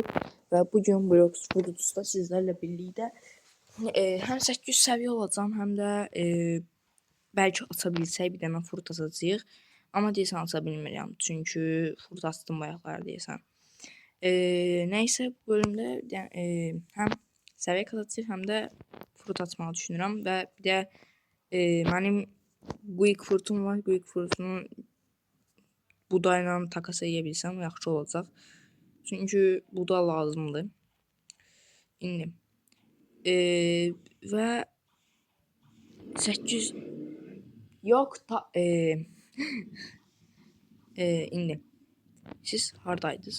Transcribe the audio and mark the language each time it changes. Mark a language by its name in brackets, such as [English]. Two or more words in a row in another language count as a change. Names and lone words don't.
[Turkish] Ve bugün Blox Fruits'ta sizlerle birlikte hem 800 seviye olacağım hem de belki [Azerbaijani] atabilsək bir dənə fruit atacağıq. Ama deyəsən ata bilmirəm. Çünkü fruit astım bayaqlar deyəsən. Neyse bu bölümdə hem seviye katacağıq hem de fruit atmağı düşünürəm. Ve bir de mənim Quick Fruit'um var. Quick Fruit'un budayla takas edə bilsəm yaxşı olacaq. Çünki buda lazımdır. İndi və 800 yox ta indi siz hardaydınız?